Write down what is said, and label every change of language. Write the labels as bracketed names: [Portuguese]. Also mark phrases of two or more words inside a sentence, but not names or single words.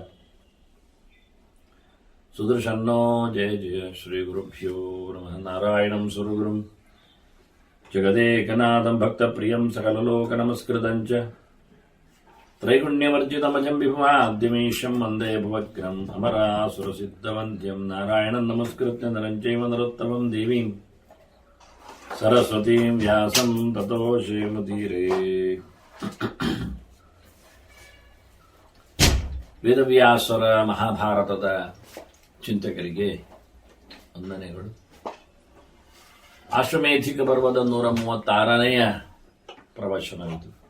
[Sanskrit] सुदर्शन्नो जय जय श्रीगुरुभ्यो नमः नारायणं सुरगुरुं जगदेकनाथं भक्तप्रियं सकललोकनमस्कृतं च त्रैगुण्यवर्जितमजं विभवाद्यमीशं वन्दे भुवग्रम् अमरासुरसिद्धवन्द्यं नारायणं नमस्कृत्य नरं चैव नरोत्तमं देवीं सरस्वतीं व्यासं ततो ಶ್ರೀಮುದೀರೇ. [Kannada] ವೇದವ್ಯಾಸರ ಮಹಾಭಾರತದ ಚಿಂತಕರಿಗೆ ವಂದನೆಗಳು. ಆಶ್ವಮೇಧಿಕ ಪರ್ವದ 136ನೆಯ ಪ್ರವಚನವಿದು.